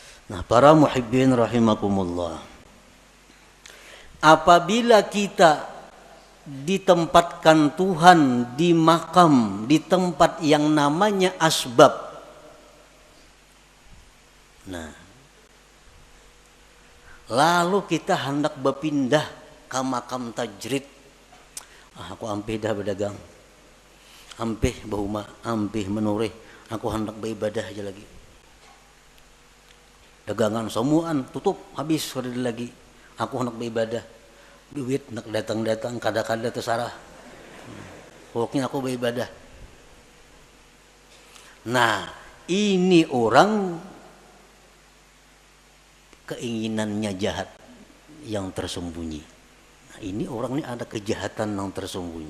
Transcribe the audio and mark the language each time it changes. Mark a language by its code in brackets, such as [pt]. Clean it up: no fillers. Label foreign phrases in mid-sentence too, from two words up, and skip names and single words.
[id] Nah, para muhibbin rahimakumullah. Apabila kita ditempatkan Tuhan di makam, di tempat yang namanya asbab. Nah, lalu kita hendak berpindah ke makam tajrid. [bjn] Aku ampih dah berdagang. Ampih bahuma, ampih menurih. [id] Aku hendak beribadah aja lagi. Dagangan semuaan tutup, habis sudah lagi. Aku hendak beribadah. [bjn] Duit nak datang-datang, kada-kada tersarah. [id] Pokoknya aku beribadah. Nah, ini orang keinginannya jahat yang tersembunyi. Nah, ini orang ini ada kejahatan yang tersembunyi.